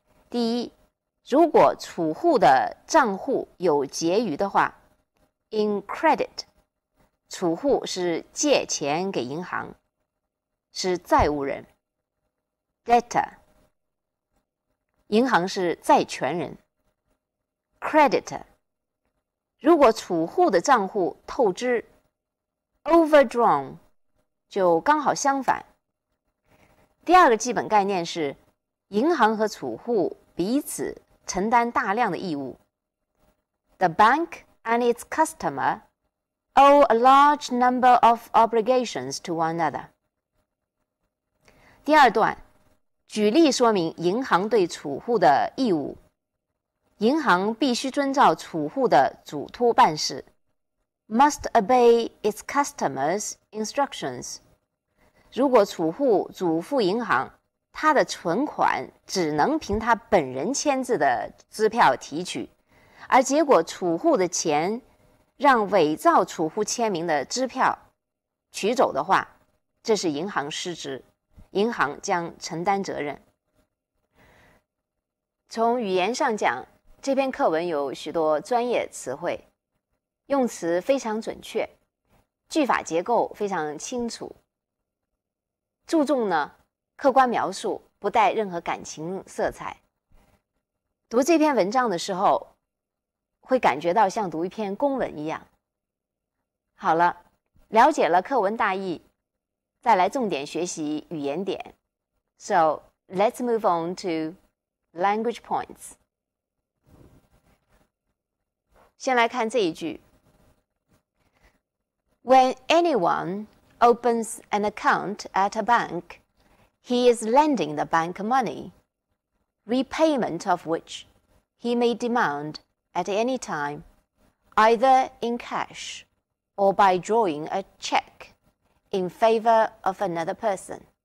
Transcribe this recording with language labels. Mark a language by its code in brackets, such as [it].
[zh] 第一，如果储户的账户有结余的话 ，in credit， 储户是借钱给银行，是债务人 ，debtor， 银行是债权人 ，creditor。如果储户的账户透支 ，overdrawn， 就刚好相反。第二个基本概念是，银行和储户彼此承担大量的义务。 [en] The bank and its customer owe a large number of obligations to one another. [zh] 第二段，举例说明银行对储户的义务。银行必须遵照储户的嘱托办事 ， [en] must obey its customers' instructions。 [zh] 如果储户嘱咐银行，他的存款只能凭他本人签字的支票提取，而结果储户的钱让伪造储户签名的支票取走的话，这是银行失职，银行将承担责任。从语言上讲，这篇课文有许多专业词汇，用词非常准确，句法结构非常清楚，注重呢客观描述，不带任何感情色彩。读这篇文章的时候，会感觉到像读一篇公文一样。好了，了解了课文大意，再来重点学习语言点。 [en] So, let's move on to language points. [zh] 先来看这一句 [en] When anyone opens an account at a bank, he is lending the bank money, repayment of which he may demand at any time, either in cash or by drawing a check in favor of another person.